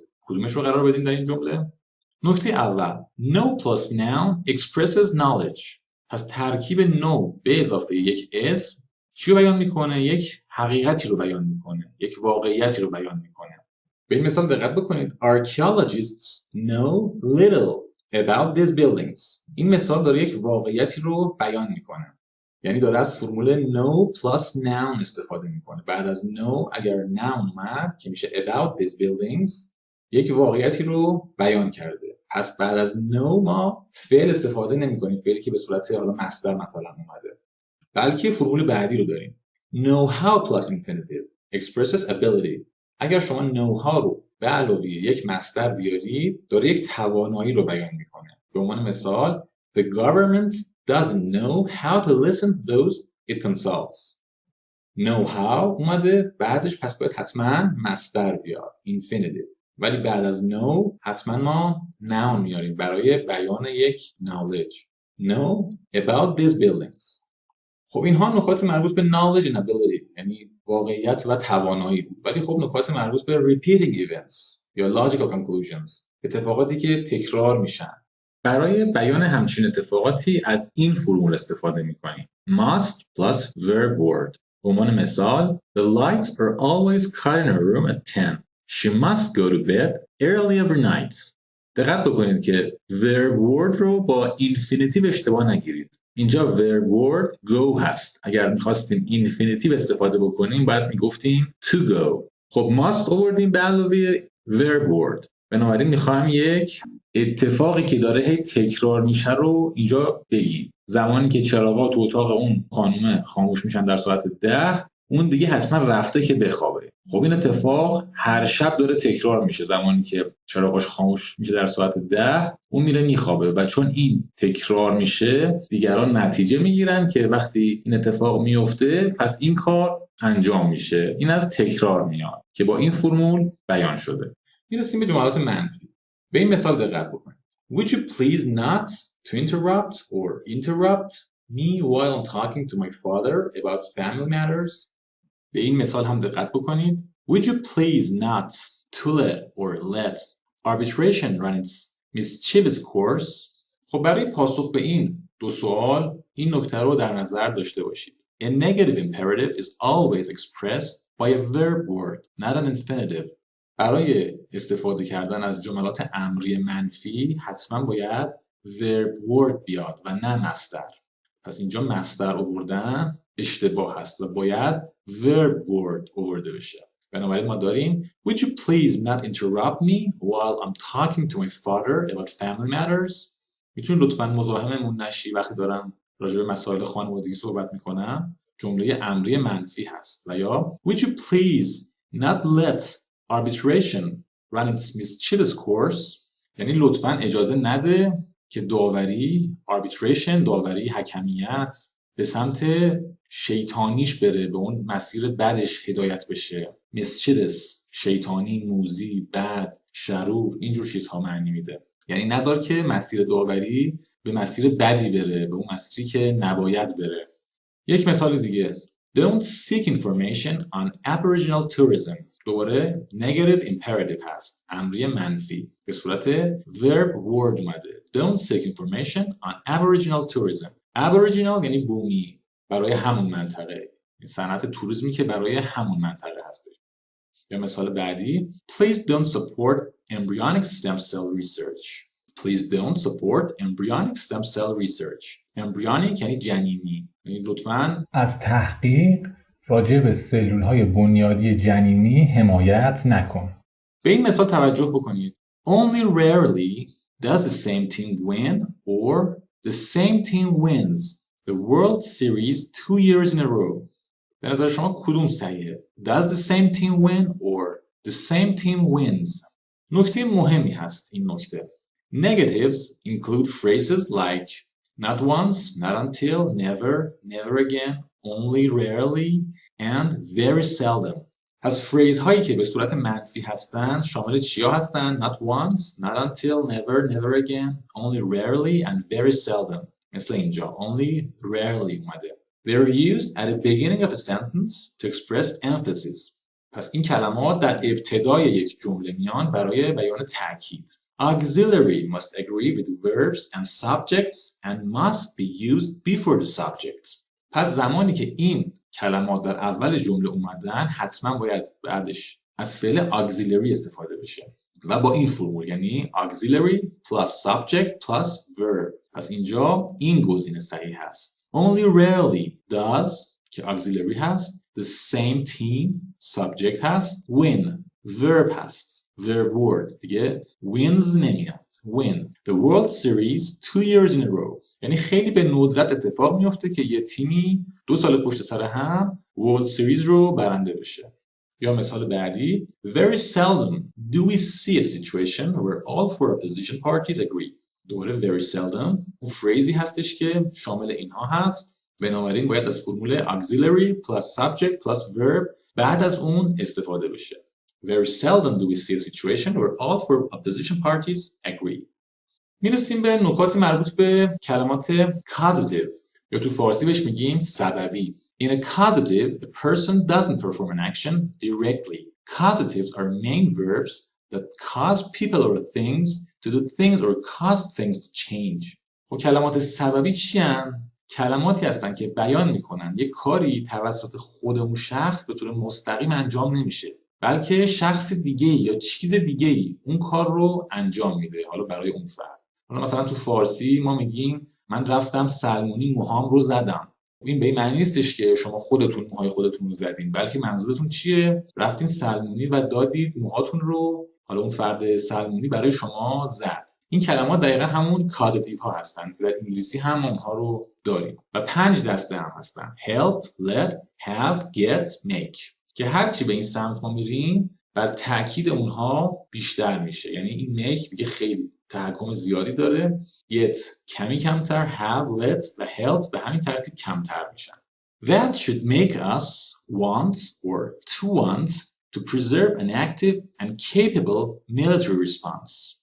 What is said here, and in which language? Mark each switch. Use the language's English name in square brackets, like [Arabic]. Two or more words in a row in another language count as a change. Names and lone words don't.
[Persian] کدومش رو قرار بدیم در این جمله؟ نکته اول [English] know plus noun expresses knowledge. [Persian] پس ترکیب know به اضافه یک اسم چی رو بیان میکنه؟ یک حقیقتی رو بیان میکنه، یک واقعیتی رو بیان میکنه. به این مثال دقت بکنید. [English] Archaeologists know little about these buildings. [Persian] این مثال داره یک واقعیتی رو بیان میکنه. یعنی داره از فرمول [English] know plus noun [Persian] استفاده میکنه. بعد از know اگر noun اومد که میشه [English] about these buildings [Persian] یک واقعیتی رو بیان کرده. پس بعد از know ما فعل استفاده نمی‌کنیم، فعلی که به صورت حالا مصدر مثلا اومده، بلکه فرمول بعدی رو داریم. [English] know how plus infinitive expresses ability. [Persian] اگر شما [English] know how [Persian] رو به علاوه یک مصدر بیارید داره یک توانایی رو بیان میکنه. به عنوان مثال [English] The government doesn't know how to listen to those it consults. know how [Persian] اومده بعدش پس باید حتما مصدر بیاد infinitive. ولی بعد از know حتما ما noun میاریم برای بیان یک knowledge. [English] know about these buildings. [Persian] خب اینها نکات مربوط به [English] knowledge and ability [Persian] یعنی واقعیت و توانایی بود. ولی خب نکات مربوط به [English] repeating events [Persian] یا [English] logical conclusions [Persian] اتفاقاتی که تکرار میشن. برای بیان همچین اتفاقاتی از این فرمول استفاده میکنیم. [English] must plus verb word. [Persian] به عنوان مثال [English] The lights are always cut in her room at 10. She must go to bed early every night. [Persian] دقت بکنید که [English] verb word [Persian] رو با infinitive اشتباه نگیرید. اینجا [English] verb word go [Persian] هست. اگر میخواستیم infinitive استفاده بکنیم باید میگفتیم [English] to go. [Persian] خب must آوردیم به علاوه [English] verb word. [Persian] بنابراین میخوایم یک اتفاقی که داره هی تکرار میشه رو اینجا بگیم. زمانی که چراغات تو اتاق اون خانومه خاموش میشن در ساعت 10 اون دیگه حتما رفته که بخوابه. خب این اتفاق هر شب داره تکرار میشه. زمانی که چراغاش خاموش میشه در ساعت 10 اون میره میخوابه و چون این تکرار میشه دیگران نتیجه میگیرن که وقتی این اتفاق میفته پس این کار انجام میشه. این از تکرار میاد که با این فرمول بیان شده. میرسیم به جملات منفی. به این مثال دقت بکنید. [English] Would you please not to interrupt me while I'm talking to my father about family matters? [Persian] به این مثال هم دقت بکنید. [English] Would you please not to let arbitration ran its mischievous course. [Persian] خب برای پاسخ به این دو سوال این نکته رو در نظر داشته باشید. [English] A negative imperative is always expressed by a verb word, not an infinitive. [Persian] برای استفاده کردن از جملات امری منفی حتما باید [English] verb word [Persian] بیاد و نه مصدر. پس اینجا مصدر آوردن اشتباه هست و باید [English] verb word [Persian] آورده بشه. بنابراین ما داریم [English] Would you please not interrupt me while I'm talking to my father about family matters? [Persian] میتونی لطفاً مزاحممون نشی وقتی دارم راجع به مسائل خانوادگی صحبت میکنم. جمله امری منفی هست. و یا [English] Would you please not let arbitration run its mischievous course? [Persian] یعنی لطفاً اجازه نده که داوری داوری حکمیت به سمت شیطانیش بره، به اون مسیر بدش هدایت بشه. mischievous شیطانی، موذی، بد، شرور، اینجور چیزها معنی میده. یعنی نذار که مسیر داوری به مسیر بدی بره، به اون مسیری که نباید بره. یک مثال دیگه [English] Don't seek information on Aboriginal tourism. [Persian] دوباره [English] negative imperative [Persian] هست، امری منفی به صورت [English] verb word [Persian] اومده. [English] Don't seek information on Aboriginal tourism. [Persian] Aboriginal یعنی بومی، برای همون منطقه، صنعت توریسمی که برای همون منطقه هستش. یا مثال بعدی [English] Please don't support embryonic stem cell research. Please don't support embryonic stem cell research. [Persian] embryonic یعنی جنینی. یعنی لطفاً از تحقیق راجع به سلول‌های بنیادی جنینی حمایت نکن. به این مثال توجه بکنید. [English] Only rarely does the same team win or the same team wins the World Series 2 years in a row. [Persian] به نظر شما کدوم صحیحه؟ [English] Does the same team win or the same team wins؟ [Persian] نکته مهمی هست این نکته. [English] Negatives include phrases like not once, not until, never, never again, only rarely, and very seldom. [Persian] پس فریز هایی که به صورت منفی هستند شامل چیا هستند؟ [English] Not once, not until, never, never again, only rarely, and very seldom. [Persian] مثل اینجا [English] only rarely [Persian] اومده. [English] They're used at the beginning of a sentence to express emphasis. [Persian] پس این کلمات در ابتدای یک جمله میان برای بیان تاکید. [English] Auxiliary must agree with verbs and subjects and must be used before the subject. [Persian] پس زمانی که این کلمات در اول جمله اومدن حتما باید بعدش از فعل auxiliary استفاده بشه و با این فرمول، یعنی [English] auxiliary plus subject plus verb. [Persian] پس اینجا این گزینه صحیح هست. [English] Only rarely does که auxiliary هست، the same team subject هست، win verb هست، verb word دیگه wins نمیاد. win the World Series 2 years in a row. [Persian] یعنی خیلی به ندرت اتفاق میفته که یه تیمی 2 سال پشت سر هم World Series رو برنده بشه. یا مثال بعدی [English] Very seldom do we see a situation where all 4 opposition parties agree. [Persian] دوباره [English] very seldom [Persian] اون فریزی هستش که شامل اینها هست. بنابراین باید از فرمول [English] auxiliary plus subject plus verb [Persian] بعد از اون استفاده بشه. [English] Very seldom do we see a situation where all 4 opposition parties agree. [Persian] میرسیم به نکات مربوط به کلمات causative یا تو فارسی بهش میگیم سببی. [English] In a causative, a person doesn't perform an action directly. Causatives are main verbs that cause people or things to do things or cause things to change. [Persian] خب کلمات سببی چی هستن؟ کلماتی هستن که بیان میکنن یک کاری توسط خود اون شخص به طور مستقیم انجام نمیشه، بلکه شخص دیگه‌ای یا چیز دیگه‌ای اون کار رو انجام میده، حالا برای اون فرد. حالا مثلا تو فارسی ما میگیم من رفتم سلمونی موهام رو زدم. این به این معنی نیستش که شما خودتون موهای خودتون رو زدین، بلکه منظورتون چیه؟ رفتین سلمونی و دادید موهاتون رو، حالا اون فرد سلمونی برای شما زد. این کلمات دقیقا همون کازاتیو ها هستن. در انگلیسی هم اونها رو داریم و 5 دسته هم هستن: [English] help, let, have, get, make. [Persian] که هرچی به این سمت ما میریم بر تاکید اونها بیشتر میشه. یعنی این make دیگه خیلی تحکم زیادی داره، get کمی کمتر، [English] have, let [Persian] و help به همین ترتیب کمتر میشن. [English] That should make us want or to want to preserve an active and capable military response.